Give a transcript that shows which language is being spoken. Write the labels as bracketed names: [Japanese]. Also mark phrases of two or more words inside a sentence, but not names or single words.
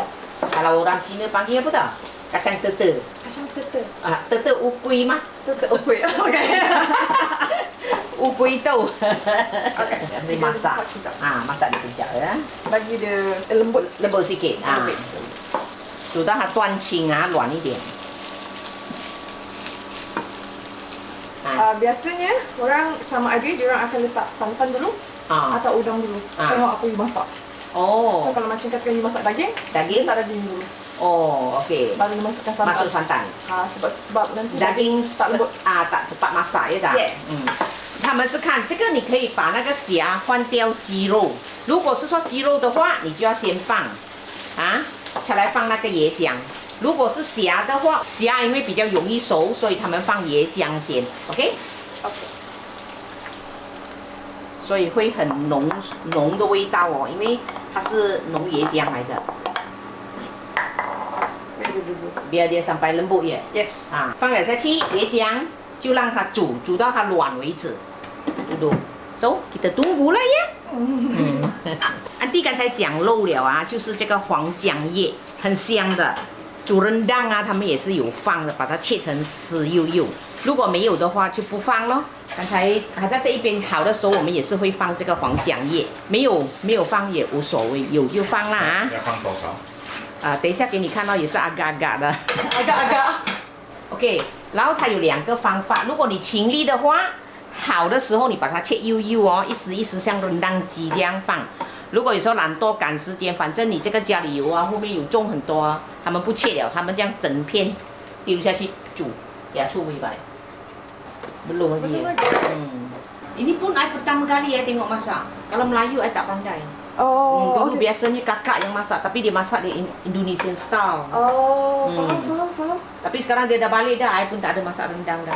[Malay] Kalau orang Cina panggil apa tau? Kacang tete. Tete ukui mah. Tete ukui. Okey. Ukui tu. Okey. Masak. Masak sekejap ya. Bagi dia lembut sikit. Sudah [Chinese] 断青软一点。 [Malay] Biasanya orang sama adik dia orang akan letak santan dulu atau udang dulu. Tengok apa you masak. So kalau macam katakan you masak daging, letak daging dulu. Okey. Baru masukkan santan. Masuk santan. Sebab nanti daging tak lembut. tak cepat masak ya tak? Yes. [Chinese] 他们是看这个，你可以把那个虾换掉鸡肉。如果是说鸡肉的话，你就要先放才来放那个椰浆。如果是虾的话，虾因为比较容易熟，所以他们放椰浆先。OK。所以会很浓的味道哦，因为它是浓椰浆来的。 [Malay] biar dia sampai lembut ya. [Chinese] Yes. 放了下去椰浆，就让它煮到它软为止。Duduk. [Malay] So kita tunggu lah ya. [Chinese] 安迪刚才讲漏了就是这个黄姜叶，很香的。煮rendang他们也是有放的，把它切成丝幼幼。如果没有的话就不放咯。刚才还在这一边好的时候，我们也是会放这个黄姜叶，没有放也无所谓，有就放啦要放多少？等一下给你看到也是 agak-agak的 [Malay] agak-agak。 [Chinese] OK， 然后它有2个方法，如果你勤力的话，好的时候你把它切幼幼一丝一丝像rendang鸡这样放。如果有时候懒惰赶时间，反正你这个家里油啊，后面有种很多啊，他们不切了，他们这样整片丢下去煮， [Malay] ya cumi baik. Belum lagi ya. Ini pun I pertama kali I tengok masak. Kalau Melayu I tak pandai. Oh. Dulu biasanya kakak yang masak, tapi dia masak di [English] Indonesian style. [Malay] Oh, faham. Tapi sekarang dia dah balik dah, I pun tak ada masak rendang dah.